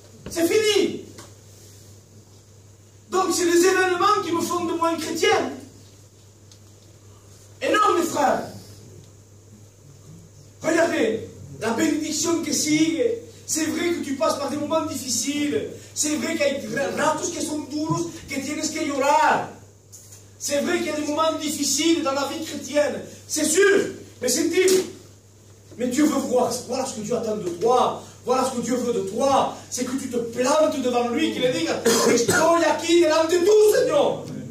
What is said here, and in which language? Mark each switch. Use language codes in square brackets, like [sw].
[fr] C'est fini. Donc c'est les événements qui me font de moi une chrétienne. Et non, mes frères. Regardez, la bénédiction que sigue. C'est vrai que tu passes par des moments difficiles. C'est vrai que [es] hay ratos que son duros que tienes que llorar. [fr] C'est vrai qu'il y a des moments difficiles dans la vie chrétienne. C'est sûr. Mais c'est dit. Mais Dieu veut voir. Voilà ce que Dieu attend de toi. Voilà ce que Dieu veut de toi. C'est que tu te plantes devant lui, qu'il dit [es] estoy aquí delante de [fr] tout, Seigneur.